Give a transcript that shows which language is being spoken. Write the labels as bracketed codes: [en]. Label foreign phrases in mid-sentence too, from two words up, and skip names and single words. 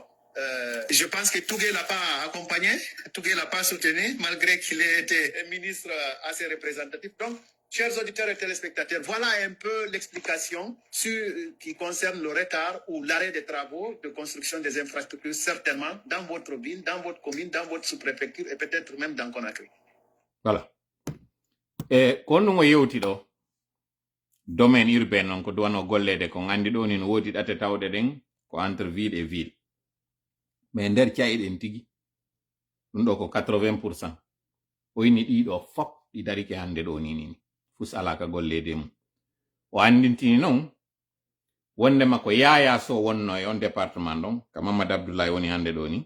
[fr] Je pense que Tougué l'a pas accompagné, Tougué l'a pas soutenu, malgré qu'il ait été un ministre assez représentatif. Donc, chers auditeurs et téléspectateurs, voilà un peu l'explication qui concerne le retard ou l'arrêt des travaux de construction des infrastructures, certainement dans votre ville, dans votre commune, dans votre sous-préfecture et peut-être même dans Conakry. Voilà. [ff] E kono mo yewti ɗo [fr] domaine urbain [ff] non ko duwano gollede ko andi ɗo ni no wodi ɗate tawɗe ɗen ko [fr] entre ville et ville. [ff] Mais nder cayiɗen tigi ɗum ɗo ko 80%. O yini ɗiɗo fop ɗi darike hande ɗo ni fus alaka gollede mum. O andintini non wondema ko Yaya Sow wonno e on département ɗon ka Mamadou Abdoulaye woni hande ɗo ni.